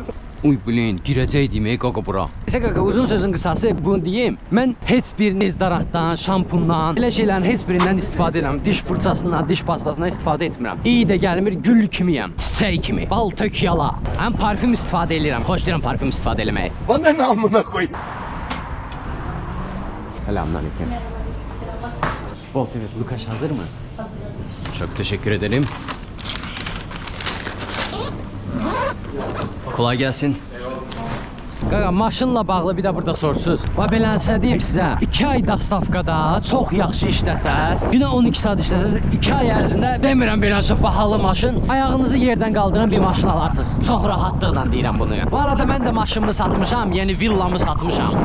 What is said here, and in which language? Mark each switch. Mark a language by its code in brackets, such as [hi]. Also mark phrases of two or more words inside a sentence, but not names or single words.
[az] Uy bilin, girəcək demək qaqa bura. Nəsə qaqa uzun sözün qısası bunu deyim. Mən heç bir nezdaratdan, şampundan, elə şeylərin heç birindən istifadə edirəm. Diş fırçasından, diş pastasından istifadə etmirəm. İyi də gəlmir, gül kimiyəm, çiçək kimi, bal tök yala. Həm parfüm istifadə edirəm. Xoşlayıram parfüm istifadə eləməyi. [tr] Bana namına koy. Selamünaleyküm. Bolt evet, Lukaş hazır mı? Hazır. Çok teşekkür ederim. Kolay gelsin. [az] Qaqa maşınla bağlı bir də burada sorsuz. Və belənsə deyim sizə, 2 ay dastavkada çox yaxşı işləsəz, günə 12 saat işləsəz, 2 ay ərzində demirəm belənsə bahalı maşın, ayağınızı yerdən qaldıran bir maşın alarsınız. Çox rahatlıqla deyirəm bunu. Bu arada mən də maşınımı satmışam, yeni villamı satmışam.